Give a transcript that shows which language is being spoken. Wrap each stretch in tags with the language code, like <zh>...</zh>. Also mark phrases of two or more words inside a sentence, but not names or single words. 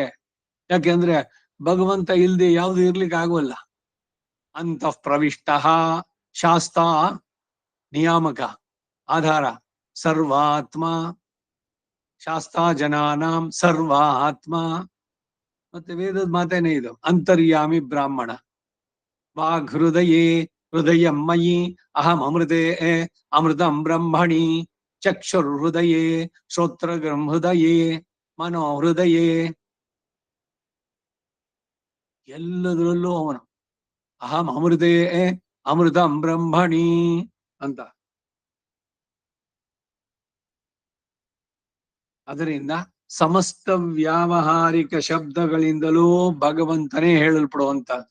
<kn>ಯಾಕೆಂದ್ರೆ ಭಗವಂತ ಇಲ್ದೆ ಯಾವ್ದು ಇರ್ಲಿಕ್ಕೆ ಆಗೋಲ್ಲ.</kn> <sa>ಅಂತಃ ಪ್ರವಿಷ್ಟ ಶಾಸ್ತ ನಿಯಾಮಕ ಆಧಾರ ಸರ್ವಾತ್ಮ ಶಾಸ್ತಾ ಜನಾನಾಂ ಸರ್ವ ಆತ್ಮ.</sa> <kn>ಮತ್ತೆ ವೇದದ ಮಾತೇನೆ ಇದು, ಅಂತರ್ಯಾಮಿ ಬ್ರಾಹ್ಮಣ.</kn> <sa>ವಾಗ್ ಹೃದಯೇ ಹೃದಯಂ ಮಯಿ ಅಹಂ ಅಮೃತೆ ಅಮೃತಂ ಬ್ರಹ್ಮಣಿ. ಚಕ್ಷುರ್ ಹೃದಯೇ ಶ್ರೋತ್ರಗಂ ಹೃದಯೇ ಮನೋ ಹೃದಯೇ.</sa> <kn>ಎಲ್ಲದರಲ್ಲೂ ಅವನು</kn> <sa>ಅಹಂ ಅಮೃತೆ ಅಮೃತಂ ಬ್ರಹ್ಮಣಿ</sa> <kn>ಅಂತ. ಅದರಿಂದ ಸಮಸ್ತ ವ್ಯಾವಹಾರಿಕ ಶಬ್ದಗಳಿಂದಲೂ ಭಗವಂತನೇ ಹೇಳಲ್ಪಡುವಂತಹದ್ದು.</kn>